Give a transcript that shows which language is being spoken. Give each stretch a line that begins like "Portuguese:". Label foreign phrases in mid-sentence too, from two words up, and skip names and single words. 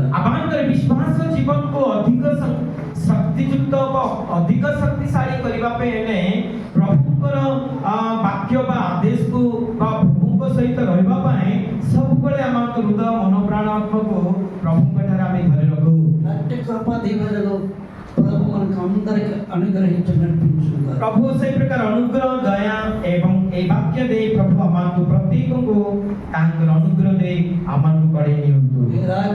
Odia: ଆପଣଙ୍କର ବିଶ୍ୱାସ ଜୀବନକୁ ଅଧିକ ଶକ୍ତିଯୁକ୍ତ ବା ଅଧିକ ଶକ୍ତିଶାଳୀ କରିବା ପାଇଁ ହେଲେ ପ୍ରଭୁଙ୍କର ବାକ୍ୟ ବା ଆଦେଶକୁ ବା ପ୍ରଭୁଙ୍କ ସହିତ ରହିବା ପାଇଁ ସବୁବେଳେ ଆମ ହୃଦୟ ମନ ପ୍ରାଣ ଆତ୍ମକୁ ପ୍ରଭୁଙ୍କ ଠାରେ ଆମେ ଧରି ରଖୁ।
Telugu: అట్టి కృపా దీవెనలు ప్రభు మనకు అందరికి అనుగ్రహించి నడిపించుగాక.
Odia: ପ୍ରଭୁ ସେଇ ପ୍ରକାର ଅନୁଗ୍ରହ ଦୟା ଏବଂ এই ବାକ୍ୟ ଦେଇ ପ୍ରଭୁ ଆମକୁ ପ୍ରତ୍ୟେକଙ୍କୁ ତାଙ୍କର ଅନୁଗ୍ରହ ଦେଇ ଆମକୁ କଢ଼େଇ ନିଅନ୍ତୁ।
Telugu: ఈ రాత్రి